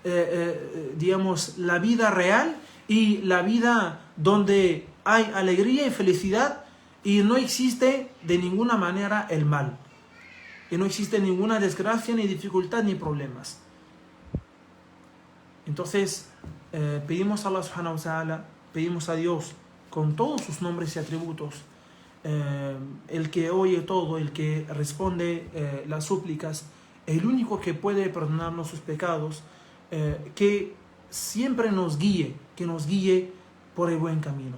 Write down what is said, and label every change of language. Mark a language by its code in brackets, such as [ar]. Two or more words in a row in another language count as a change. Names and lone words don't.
[es] la vida real y la vida donde hay alegría y felicidad y no existe de ninguna manera el mal, y no existe ninguna desgracia, ni dificultad, ni problemas. Entonces, pedimos a [ar] الله سبحانه وتعالى, [es] pedimos a Dios con todos sus nombres y atributos, el que oye todo, el que responde las súplicas, el único que puede perdonarnos sus pecados, que siempre nos guíe, por el buen camino.